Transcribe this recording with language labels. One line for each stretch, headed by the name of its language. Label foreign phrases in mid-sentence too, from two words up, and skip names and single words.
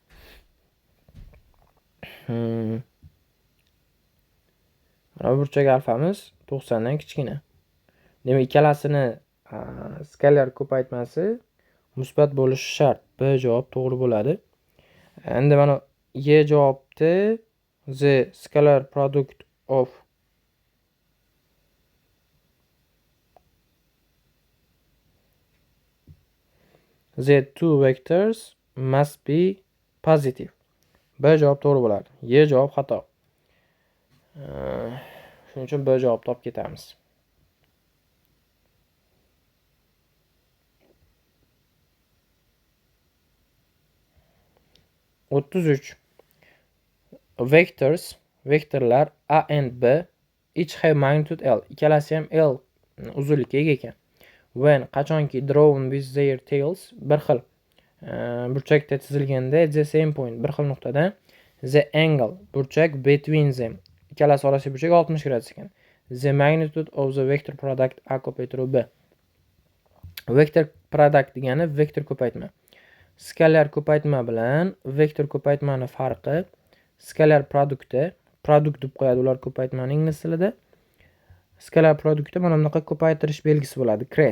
Uzbek: Mana burchak alfamiz 90 dan kichkina. Demak, ikkalasini skalar ko'paytmasi musbat bo'lishi shart. B javob to'g'ri bo'ladi. Endi mana Y javobni
English: the scalar product of the two vectors must be positive.
Uzbek: B javob to'g'ri bo'ladi. Y javob xato. Shuning uchun B javobni olib ketamiz.
English: Vektorlar A and B each have magnitude L.
Uzbek: Ikkalasi ham L uzunlikka ega ekan. When qachonki
English: drawn with their tails
Uzbek: bir xil burchakda chizilganda
English: the same point
Uzbek: bir xil nuqtada
English: the angle
Uzbek: burchak
English: between them
Uzbek: ikkalasi orasidagi burchak 60 gradus ekan.
English: The magnitude of the vector product A ko'paytiruv B.
Uzbek: Vektor product degani vektor ko'paytma. Skalar ko'paytma bilan vektor ko'paytmani farqi skalar produktda produkt deb qo'yadi ular ko'paytmaning ingliz tilida. Skalar produktda mana bunaqa ko'paytirish belgisi bo'ladi, cres.